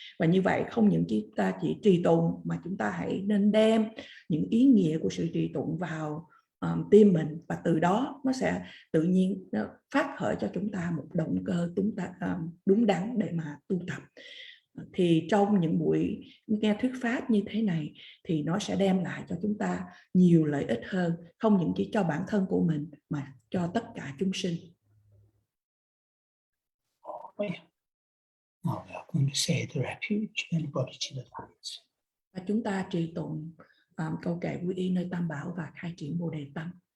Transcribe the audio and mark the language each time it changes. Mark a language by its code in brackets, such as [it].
[vi] Và như vậy không những chúng ta chỉ trì tụng, mà chúng ta hãy nên đem những ý nghĩa của sự trì tụng vào tim mình, và từ đó nó sẽ tự nhiên nó phát khởi cho chúng ta một động cơ đúng đắn để mà tu tập. Thì trong những buổi nghe thuyết pháp như thế này thì nó sẽ đem lại cho chúng ta nhiều lợi ích hơn, không những chỉ cho bản thân của mình mà cho tất cả chúng sinh. [en] Now we are going to say the refuge and Bodhisattva. [vi] Và chúng ta trì tụng câu kệ quy y nơi Tam Bảo và khai triển Bồ Đề Tâm.